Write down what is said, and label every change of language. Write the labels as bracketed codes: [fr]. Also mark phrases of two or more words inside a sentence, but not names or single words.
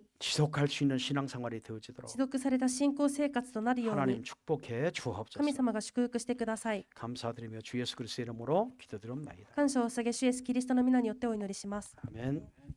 [ko] 지속할 수 있는 신앙생활이 되어지도록 [ja] 持続された信仰生活となるよう [ko] 하나님 に 축복해 주옵소서. [ja] 神様が祝福してください。 [ko] 감사드리며 주 예수 그리스도의 이름으로 기도드립니다. [ja] 感謝を捧げ主イエスキリストの皆によってお祈りします。 [ko] 아멘.